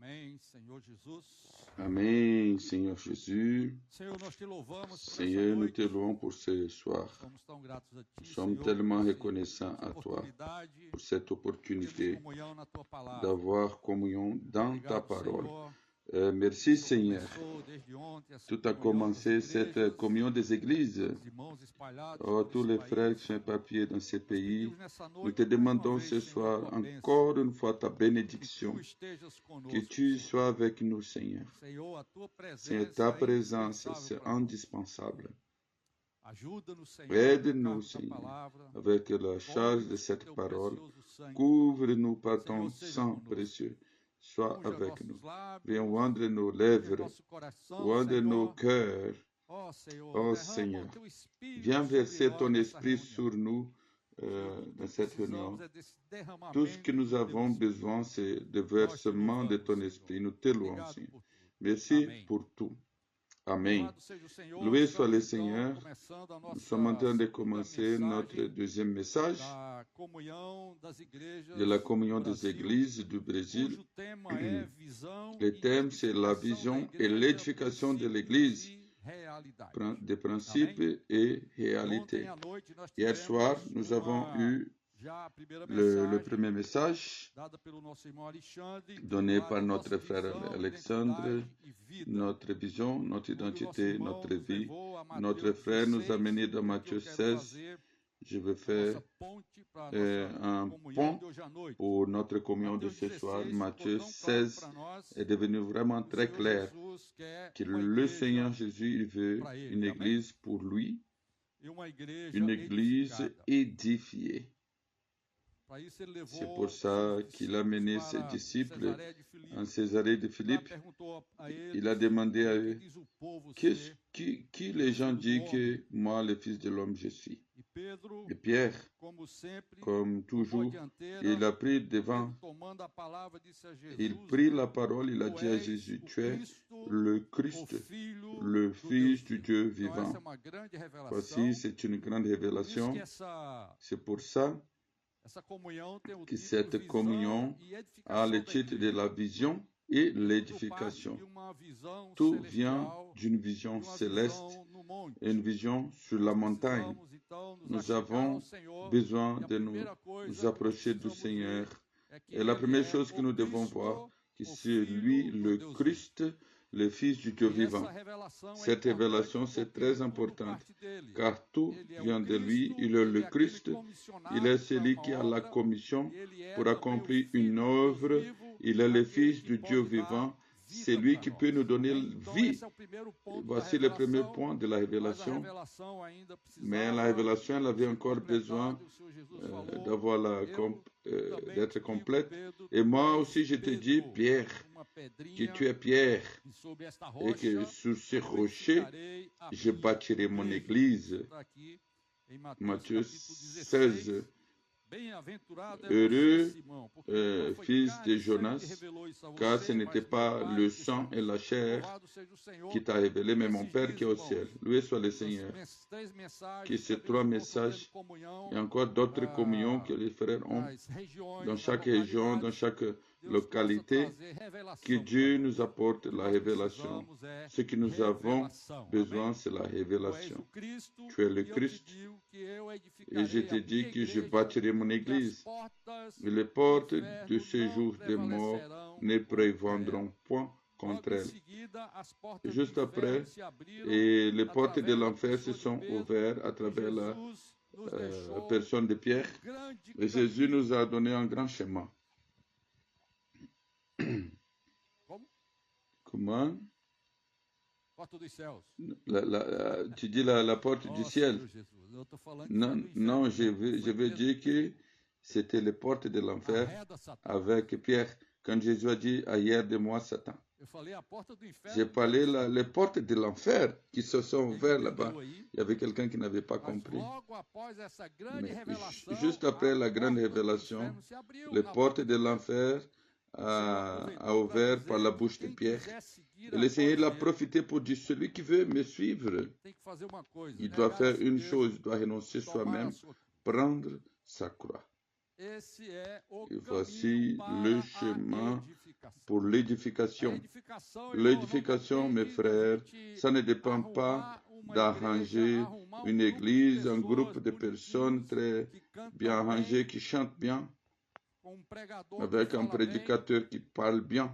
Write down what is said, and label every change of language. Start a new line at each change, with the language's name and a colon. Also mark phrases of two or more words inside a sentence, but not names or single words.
Portuguese: Amém, Senhor Jesus. Amém, Senhor Jésus. Senhor, nós te louvamos por essa
French: Seigneur, nous
Portuguese: noite.
French: te louons pour ce soir.
Portuguese: Somos tão gratos a
French: Nous
Portuguese: ti,
French: sommes
Portuguese: Senhor,
French: tellement
Portuguese: por
French: reconnaissants à toi
Portuguese: oportunidade
French: pour cette
Portuguese: de termos
French: opportunité
Portuguese: comunhão na tua palavra.
French: d'avoir communion dans ta
Portuguese: Obrigado,
French: parole.
Portuguese: Senhor.
French: Merci,
Portuguese: O Senhor
French: Seigneur.
Portuguese: começou desde ontem essa
French: Tout a
Portuguese: comunhão das
French: commencé cette
Portuguese: igrejas,
French: communion des églises.
Portuguese: os irmãos espalhados
French: Oh,
Portuguese: por
French: tous
Portuguese: esse
French: les
Portuguese: país.
French: frères qui sont éparpillés dans ces
Portuguese: Nós
French: pays,
Portuguese: pedimos nessa
French: nous
Portuguese: noite
French: te
Portuguese: mais uma
French: demandons
Portuguese: vez,
French: ce
Portuguese: Senhor,
French: soir
Portuguese: tua bênção.
French: encore une fois ta
Portuguese: Que
French: bénédiction,
Portuguese: tu estejas
French: que
Portuguese: conosco,
French: tu
Portuguese: Senhor.
French: sois avec nous, Seigneur.
Portuguese: Senhor, a tua
French: Seigneur,
Portuguese: presença
French: ta
Portuguese: é
French: présence,
Portuguese: indispensável
French: c'est
Portuguese: para nós.
French: indispensable.
Portuguese: Ajuda-nos, Senhor,
French: Aide-nous,
Portuguese: a tocarmos na
French: Seigneur,
Portuguese: palavra.
French: avec la charge de
Portuguese: Cobre-nos com
French: cette
Portuguese: teu
French: parole.
Portuguese: precioso sangue.
French: Couvre-nous par
Portuguese: Senhor,
French: ton
Portuguese: seja
French: sang
Portuguese: conosco.
French: précieux. Sois
Portuguese: Unja
French: avec nous.
Portuguese: nossos lábios,
French: Viens oindre nos
Portuguese: unja
French: lèvres,
Portuguese: nosso coração,
French: oindre nos
Portuguese: Senhor.
French: cœurs.
Portuguese: Ó Senhor,
French: Oh
Portuguese: derrama
French: Seigneur,
Portuguese: o teu espírito
French: viens
Portuguese: sobre
French: verser
Portuguese: nós
French: ton
Portuguese: nessa
French: esprit
Portuguese: reunião.
French: sur nous
Portuguese: Senhor, tudo
French: dans
Portuguese: que
French: cette réunion.
Portuguese: precisamos é desse
French: Tout ce que
Portuguese: derramamento
French: nous
Portuguese: do teu
French: avons
Portuguese: espírito.
French: besoin, c'est de
Portuguese: Nós te
French: versement de
Portuguese: louvamos,
French: ton
Portuguese: Senhor.
French: esprit. Nous te louons,
Portuguese: Obrigado
French: Seigneur.
Portuguese: por tudo.
French: Merci
Portuguese: Amém.
French: pour tout. Amen.
Portuguese: Louvado seja o Senhor.
French: Loué soit le
Portuguese: Estamos então
French: Seigneur.
Portuguese: começando a
French: Nous sommes en
Portuguese: nossa
French: train de
Portuguese: segunda
French: commencer notre
Portuguese: mensagem
French: deuxième message
Portuguese: da comunhão das igrejas
French: de la
Portuguese: do
French: communion des
Portuguese: Brasil,
French: églises du Brésil.
Portuguese: cujo tema é visão
French: Le
Portuguese: e
French: thème, c'est la
Portuguese: edificação da
French: vision et
Portuguese: igreja,
French: l'édification de l'Église,
Portuguese: princípios e realidade.
French: des
Portuguese: Amém?
French: principes et
Portuguese: Ontem
French: réalités.
Portuguese: à noite nós
French: Hier soir,
Portuguese: tivemos
French: nous avons eu
Portuguese: já a primeira
French: le
Portuguese: mensagem
French: premier message
Portuguese: dada pelo nosso irmão Alexandre,
French: donné
Portuguese: intitulada
French: par
Portuguese: Nossa
French: notre frère
Portuguese: visão,
French: Alexandre,
Portuguese: identidade e vida.
French: notre vision, notre
Portuguese: Onde o nosso
French: identité,
Portuguese: irmão
French: notre
Portuguese: nos
French: vie.
Portuguese: levou a
French: Notre
Portuguese: Mateus
French: frère nous a
Portuguese: 16,
French: menés dans
Portuguese: e
French: Matthieu
Portuguese: eu quero
French: 16.
Portuguese: fazer
French: Je vais
Portuguese: a
French: faire
Portuguese: nossa ponte para a nossa
French: un
Portuguese: comunhão
French: pont
Portuguese: de hoje à noite.
French: pour notre communion de
Portuguese: Mateus
French: ce soir.
Portuguese: 16 ficou
French: Matthieu
Portuguese: tão claro
French: 16
Portuguese: para nós
French: est devenu vraiment
Portuguese: que o
French: très
Portuguese: Senhor
French: clair
Portuguese: Jesus quer
French: que
Portuguese: uma
French: le Seigneur
Portuguese: igreja
French: Jésus il veut
Portuguese: para ele.
French: une
Portuguese: Amém?
French: église pour lui,
Portuguese: E uma igreja
French: une église
Portuguese: edificada.
French: édifiée.
Portuguese: Para isso ele
French: C'est
Portuguese: levou
French: pour ça
Portuguese: seus
French: qu'il a mené ses
Portuguese: para
French: disciples
Portuguese: Cesarée de Filipe.
French: en Césarée de
Portuguese: Lá
French: Philippe.
Portuguese: perguntou a
French: Il a
Portuguese: eles:
French: demandé à
Portuguese: "O que
French: eux,
Portuguese: diz o povo
French: Qu'est-ce-
Portuguese: ser?"
French: qui les gens disent que moi, le Fils de l'homme, je suis.
Portuguese: E Pedro,
French: Et Pierre,
Portuguese: como sempre,
French: comme
Portuguese: tomou a
French: toujours,
Portuguese: dianteira,
French: il a pris devant,
Portuguese: Pedro, tomando a palavra, disse a Jesus:
French: il prit la parole, il a
Portuguese: "Tu
French: dit à
Portuguese: és
French: Jésus,
Portuguese: o
French: tu es
Portuguese: Cristo,
French: le
Portuguese: o
French: Christ,
Portuguese: Filho
French: le
Portuguese: do
French: Fils
Portuguese: Deus
French: du Dieu
Portuguese: vivo." Então,
French: vivant.
Portuguese: essa é uma grande revelação.
French: Voici, c'est une grande
Portuguese: Por isso
French: révélation.
Portuguese: que essa
French: C'est pour ça
Portuguese: comunhão tem o
French: que
Portuguese: título
French: cette
Portuguese: Visão
French: communion
Portuguese: e
French: a
Portuguese: Edificação
French: le
Portuguese: da
French: titre de
Portuguese: Igreja.
French: la vision et
Portuguese: Tudo parte
French: l'édification.
Portuguese: de uma visão
French: Tout vient
Portuguese: celestial,
French: d'une
Portuguese: de
French: vision
Portuguese: uma
French: céleste
Portuguese: visão no monte.
French: et une vision sur la montagne.
Portuguese: Precisamos, então, nos
French: Nous
Portuguese: achegar
French: avons
Portuguese: ao Senhor.
French: besoin
Portuguese: E a
French: de nous
Portuguese: primeira coisa
French: nous
Portuguese: que
French: approcher du
Portuguese: precisamos ver
French: Seigneur.
Portuguese: é que
French: Et la
Portuguese: ele
French: première
Portuguese: é
French: chose que
Portuguese: o
French: nous devons
Portuguese: Cristo,
French: voir, que
Portuguese: o
French: c'est lui,
Portuguese: Filho do
French: le
Portuguese: Deus
French: Christ, le Fils du Dieu
Portuguese: vivo. E
French: vivant.
Portuguese: essa revelação é
French: Cette
Portuguese: importante
French: révélation, c'est
Portuguese: porque
French: très
Portuguese: tudo
French: importante,
Portuguese: parte dele.
French: car tout
Portuguese: Ele é
French: vient
Portuguese: o
French: de lui.
Portuguese: Cristo,
French: Il est
Portuguese: ele
French: le
Portuguese: é aquele
French: Christ, il
Portuguese: comissionado
French: est
Portuguese: para
French: celui
Portuguese: uma
French: qui a la
Portuguese: obra,
French: commission
Portuguese: e ele é
French: pour
Portuguese: também o
French: accomplir
Portuguese: Filho
French: une
Portuguese: do Deus
French: œuvre.
Portuguese: vivo,
French: Il est le
Portuguese: aquele
French: Fils
Portuguese: que
French: du Dieu
Portuguese: pode dar
French: vivant. C'est
Portuguese: vida
French: lui
Portuguese: para
French: qui
Portuguese: nós.
French: peut nous donner
Portuguese: Amém? Então,
French: vie.
Portuguese: esse é o primeiro ponto da
French: Voici le premier
Portuguese: revelação,
French: point de la
Portuguese: mas a
French: révélation.
Portuguese: revelação ainda
French: Mais la
Portuguese: precisava
French: révélation, elle avait
Portuguese: ser
French: encore besoin
Portuguese: completada. O Senhor Jesus falou:
French: d'avoir
Portuguese: também
French: d'être
Portuguese: te digo,
French: complète.
Portuguese: Pedro,
French: Et
Portuguese: tu
French: moi
Portuguese: és
French: aussi, je te dis,
Portuguese: Pedro,
French: Pierre,
Portuguese: uma
French: que
Portuguese: pedrinha,
French: tu es Pierre,
Portuguese: e sobre esta
French: et que
Portuguese: rocha
French: sur ces
Portuguese: eu
French: rochers,
Portuguese: edificarei a
French: je
Portuguese: minha
French: bâtirai mon
Portuguese: igreja.
French: église.
Portuguese: Está aqui em Mateus
French: Matthieu
Portuguese: capítulo 16. 16. Bem-aventurado é
French: Heureux,
Portuguese: você, Simão, porque não foi
French: fils
Portuguese: carne
French: de
Portuguese: e sangue que
French: Jonas,
Portuguese: revelou isso a
French: car
Portuguese: você,
French: ce n'était
Portuguese: mas
French: pas
Portuguese: meu Pai
French: le
Portuguese: que está
French: sang
Portuguese: nos
French: et la
Portuguese: céus.
French: chair
Portuguese: Louvado seja o Senhor.
French: qui t'a révélé, mais mon
Portuguese: Esses
French: Père
Portuguese: dias,
French: qui est au
Portuguese: irmãos,
French: ciel. Loué soit le
Portuguese: essas
French: Seigneur.
Portuguese: três mensagens
French: Que ces
Portuguese: também
French: trois
Portuguese: estão
French: messages,
Portuguese: tendo comunhão
French: et encore d'autres communions que
Portuguese: ah,
French: les frères ont
Portuguese: nas regiões,
French: dans
Portuguese: nas
French: chaque région, dans
Portuguese: localidades.
French: chaque
Portuguese: Deus possa
French: localité.
Portuguese: trazer revelação
French: Que
Portuguese: para
French: Dieu
Portuguese: nós.
French: nous apporte
Portuguese: O que
French: la
Portuguese: nós
French: révélation.
Portuguese: precisamos é
French: Ce que nous avons
Portuguese: revelação.
French: besoin,
Portuguese: Amém?
French: c'est la
Portuguese: Tu és
French: révélation.
Portuguese: o Cristo,
French: Tu es le
Portuguese: e eu te
French: Christ,
Portuguese: digo que eu
French: et je
Portuguese: edificarei
French: te
Portuguese: a
French: dis
Portuguese: minha
French: que je
Portuguese: igreja
French: bâtirai mon
Portuguese: e as
French: église.
Portuguese: portas
French: Et les
Portuguese: do
French: portes de
Portuguese: inferno
French: ce
Portuguese: não
French: jour de mort
Portuguese: prevalecerão
French: ne
Portuguese: contra ela.
French: prévendront point
Portuguese: Logo
French: contre
Portuguese: em
French: elle.
Portuguese: seguida, as portas do
French: Juste après,
Portuguese: inferno se abriram
French: et les portes de
Portuguese: através da
French: l'enfer se
Portuguese: pessoa de
French: sont
Portuguese: Pedro,
French: ouvertes à
Portuguese: e
French: travers la
Portuguese: Jesus nos deixou
French: personne de Pierre.
Portuguese: grande
French: Et Jésus
Portuguese: caminho.
French: nous a donné un grand chemin.
Portuguese: Como?
French: Comment?
Portuguese: Porta dos céus.
French: Tu dis la porte du
Portuguese: Oh,
French: ciel.
Portuguese: Senhor Jesus, eu estou falando que
French: Non,
Portuguese: foi do inferno
French: non,
Portuguese: mesmo,
French: je
Portuguese: foi
French: veux
Portuguese: mesmo.
French: dire que c'était les portes de l'enfer
Portuguese: Arreda, Satã.
French: avec Pierre. Quand Jésus a dit arrière de moi, Satan.
Portuguese: Eu falei a porta do inferno.
French: J'ai parlé les portes de l'enfer qui se sont
Portuguese: Ele
French: ouvertes là-bas.
Portuguese: entendeu aí?
French: Il y avait quelqu'un qui n'avait pas
Portuguese: Mas
French: compris.
Portuguese: logo após essa grande
French: Mais
Portuguese: revelação,
French: juste après la
Portuguese: a
French: grande
Portuguese: porta do
French: révélation,
Portuguese: inferno se abriu
French: les
Portuguese: na
French: portes
Portuguese: boca
French: de
Portuguese: de
French: l'enfer a ouvert par la bouche de Pierre. Et le Seigneur l'a profité pour dire, celui qui veut me suivre,
Portuguese: tem que fazer uma coisa,
French: il doit
Portuguese: negar a
French: faire
Portuguese: si
French: une
Portuguese: mesmo,
French: chose, il doit renoncer
Portuguese: tomar a
French: soi-même,
Portuguese: sua.
French: prendre sa croix.
Portuguese: Esse é o
French: Et voici
Portuguese: caminho
French: le
Portuguese: para
French: chemin
Portuguese: a
French: pour l'édification. L'édification, mes frères, ça ne dépend pas d'arranger une église, un groupe de personnes très bien arrangées qui chantent bien, avec un prédicateur qui parle bien.